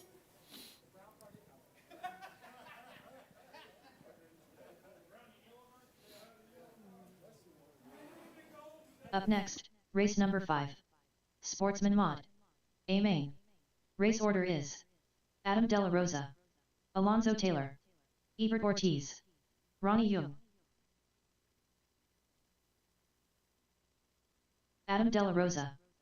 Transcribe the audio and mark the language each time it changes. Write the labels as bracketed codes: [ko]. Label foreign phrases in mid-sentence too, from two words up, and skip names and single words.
[en] Up next, race number 5. Sportsman Mod. A main. Race order is Adam De La Rosa, Alonso Taylor, Ebert Ortiz, Ronnie Young. Adam De La Rosa.